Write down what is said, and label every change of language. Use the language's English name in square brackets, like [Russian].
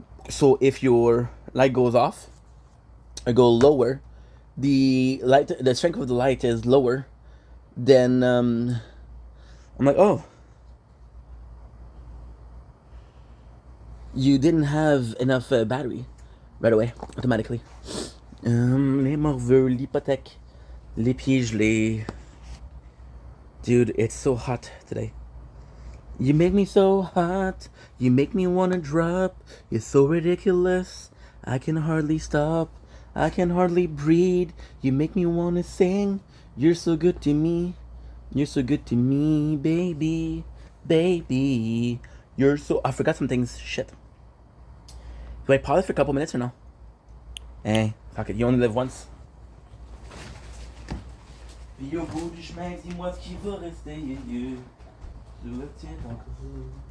[English] So if your light goes off or go lower, the strength of the light is lower, then I'm like, oh, you didn't have enough battery right away, automatically. [French] Les morveux, l'hypothèque, les pieds gelés. [English] Dude, it's so hot today. You make me so hot, you make me wanna drop. You're so ridiculous, I can hardly stop. I can hardly breathe, you make me wanna sing. You're so good to me, you're so good to me, baby, baby. You're so... I forgot some things, shit. Do I pause for a couple minutes or no? Eh, fuck it, you only live once. [French] Puis au bout du chemin, dis-moi ce qui va rester, yeah. Je le tiens encore.